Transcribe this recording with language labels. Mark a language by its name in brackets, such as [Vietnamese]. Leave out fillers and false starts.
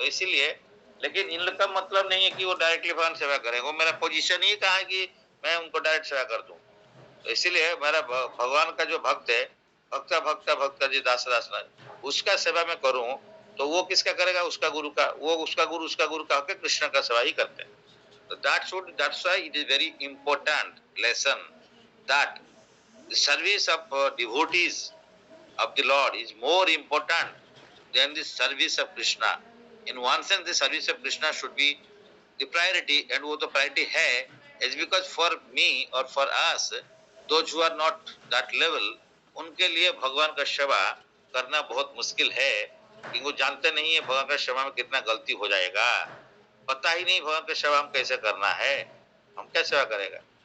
[Hindi] तो इसीलिए, लेकिन इन लोग का मतलब नहीं है कि वो डायरेक्टली भगवान सेवा करें, वो मेरा पोजीशन ही कहा है कि मैं उनको डायरेक्ट सेवा कर दूं। तो इसीलिए मेरा भगवान का जो भक्त है, भक्त जी दास उसका सेवा में करूं, तो वो किसका करेगा, उसका गुरु का, वो उसका गुरु कह के कृष्ण का सेवा ही करते हैं। [English] तो that's why it is very important lesson that the service of devotees of the Lord is more important than the service of Krishna. In one sense, the service of Krishna should be the priority, and [Hindi] वो तो priority है, [English] is because for me or for us, those who are not that level, [Hindi] उनके लिए भगवान का सेवा करना बहुत मुश्किल है, क्योंकि वो जानते नहीं है भगवान का सेवा में कितना गलती हो जाएगा, पता ही नहीं भगवान का सेवा हम कैसे करना है, हम क्या सेवा करेगा।